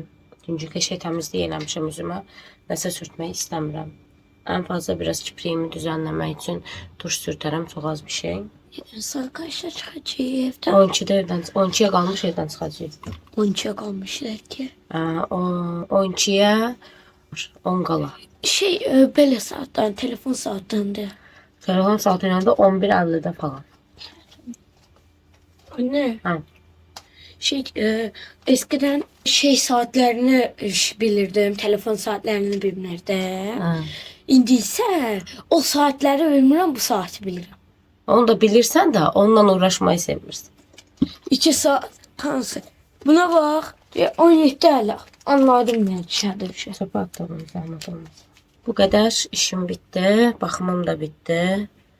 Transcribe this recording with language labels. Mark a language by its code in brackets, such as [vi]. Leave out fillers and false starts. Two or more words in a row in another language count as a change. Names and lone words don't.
[az] Çünki qəşəng təmizlik eləmişəm üzümə. Nəsə sürtmək istəmirəm. Ən fazla biraz kipriyimi düzənləmək üçün tuş sürtərəm, çox az bir şey. [tr] Saat kaçta çıkacak evden? [az] 12'də evdən, 12'yə qalmış evdən çıxacağıq. [tr] 12'ye kalmışlar ki. [az] 12'yə 10 qala. [tr] Böyle saatten, telefon saatten de. [az] Telefon saat yanında 11:50'də falan. [tr] Anne. Ha. Eskiden saatlerini bilirdim, telefon saatlerini bilmirdim. Ha. [az] İndi ise o saatleri bilmirəm, bu saati bilirəm. Onu da bilirsən də onunla uğraşmayı sevirsən. 2 saat hansı? [tr] Buna bak. [az] 17 hələ. Anladım mən içəridə bir şey. Çöpə atdım, zəhmət olmaz. Bu qədər işim bitdi, baxımım da bitdi.